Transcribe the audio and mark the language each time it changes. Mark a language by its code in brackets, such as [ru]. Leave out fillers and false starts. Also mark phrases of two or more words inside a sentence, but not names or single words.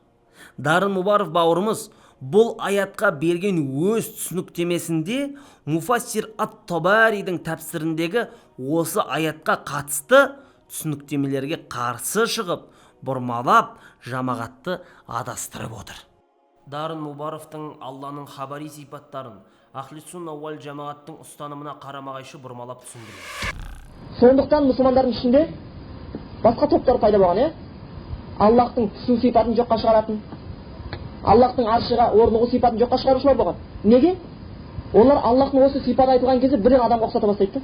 [kk] Дарын Мұбаров бауырымыз бұл аятқа берген өз түсініктемесінде муфассир ат-Табаридің тәпсіріндегі осы аятқа қатысты түсініктемелерге қарсы шығып, бұрмалап, жамағатты адастырып отыр. Дарын Мұбаровтың Алланың хабари сипаттарын Ахли сунна вал жамағаттың ұстанымына қарама-қайшы бұрмалап түсіндіреді. Сондықтан мұсылмандардың ішінде басқа топтар пайда болған, Аллахтың түсу сипатын жоққа шығаратын, Аллахтың аршыға орнығу сипатын жоққа шығарушылар болған. Неге? Олар Аллахтың осы сипаты айтылған кезде бірден адамға ұқсата бастайды.